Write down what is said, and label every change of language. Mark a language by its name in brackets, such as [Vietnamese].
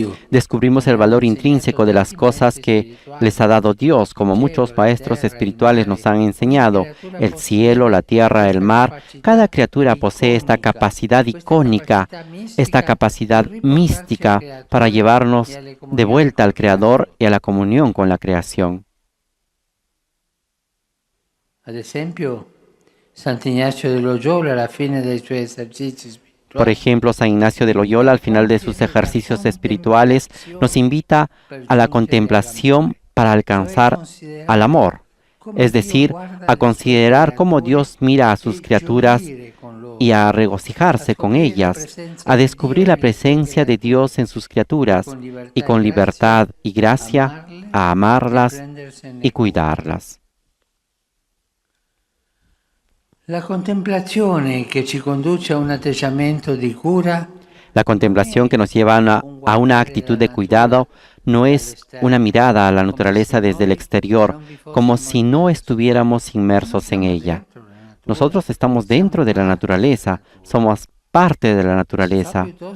[Spanish] Descubrimos el valor intrínseco de las cosas que les ha dado Dios, como muchos maestros espirituales nos han enseñado. El cielo, la tierra, el mar, cada criatura posee esta capacidad icónica, esta capacidad mística para llevarnos de vuelta al Creador y a la comunión con la creación. [Italian] Ad esempio, Sant'Ignacio de Loyola, alla fine dei suoi esercizi spirituali, [Spanish] Por ejemplo, San Ignacio de Loyola, al final de sus ejercicios espirituales, nos invita a la contemplación para alcanzar al amor, es decir, a considerar cómo Dios mira a sus criaturas y a regocijarse con ellas, a descubrir la presencia de Dios en sus criaturas y con libertad y gracia a amarlas y cuidarlas. [Italian] La contemplazione che ci conduce a un atteggiamento di cura [Spanish] La contemplación que nos lleva a una actitud de cuidado no es una mirada a la naturaleza desde el exterior, como si no estuviéramos inmersos en ella. Nosotros estamos dentro de la naturaleza, somos parte de la naturaleza.